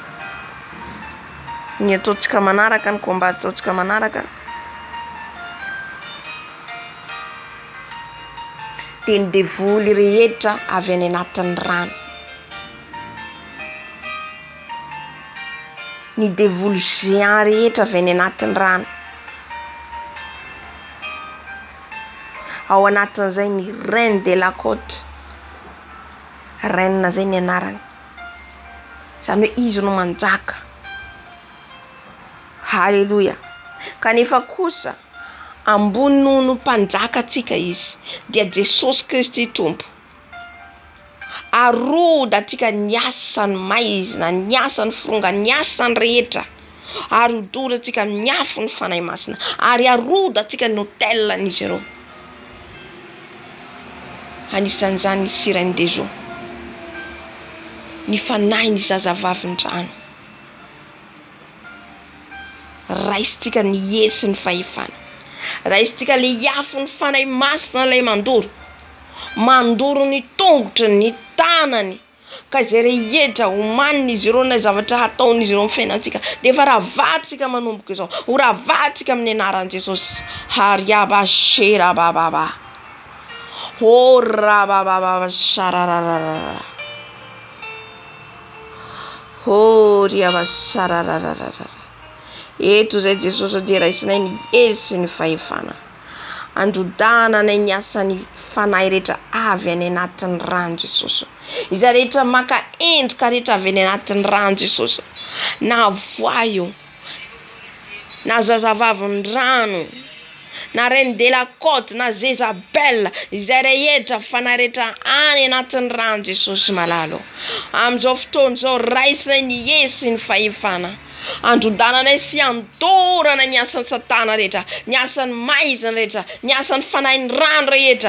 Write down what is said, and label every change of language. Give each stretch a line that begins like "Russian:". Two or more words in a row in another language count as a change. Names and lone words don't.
Malagasy: Ny ataontsika manaraka, ny komba ataontsika manaraka dia ny devoly rehetra avy any anatin'ny rano. Ny devoly géant rehetra avy any anatin'ny rano. Ao anatin'izay ny
French: reine de la côte,
Malagasy: reine zay ny anarany, izany hoe izy no manjaka. Halleluja. Kanefa kosa ambony noho mpanjaka atsika izy, dia Jesosy Kristy Tompo. Aroda atsika ny asany maizina, ny asany foronga, ny asany rehetra, ary hodora atsika amin'ny afo ny fanahy masina, ary aroda atsika ny hotelan'izy ireo. Anisan'izany ny
French: Sirène des eaux,
Malagasy: ny fanahy ny zazavavindrano. Raisitsika ny hery sy ny fahefana, raisitsika le afo ny fanahy masina ilay mandoro ny tongotry, ny tanany, ka izay rehetra homaniny izy ireo na zavatra hataon'izy ireo amin'ny fiainantsika, dia efa ravatsika manomboka izao, ho ravatsika amin'ny anaran'i Jesosy. Hariabashera bababa, o rabababa sarararara, o riabasarararara. Eto izay Jesosy dia raisinay ny hery sy ny fahefana, androdananay ny asan'ny fanahy rehetra avy any anatin'ny rano Jesosy. Izay rehetra maka endrika rehetra avy any anatin'ny rano Jesosy, na voa io, na zazavavindrano, na
French: reine de la côte,
Malagasy: na Jezabel, izay rehetra fanahy rehetra any anatin'ny rano Jesosy malalo. Amin'izao fotoana izao raisinay ny hery sy ny fahefana, androdananay sy andorana ny asan'ny satana rehetra, ny asan'ny maizina rehetra, ny asan'ny fanahin'ny rano rehetra.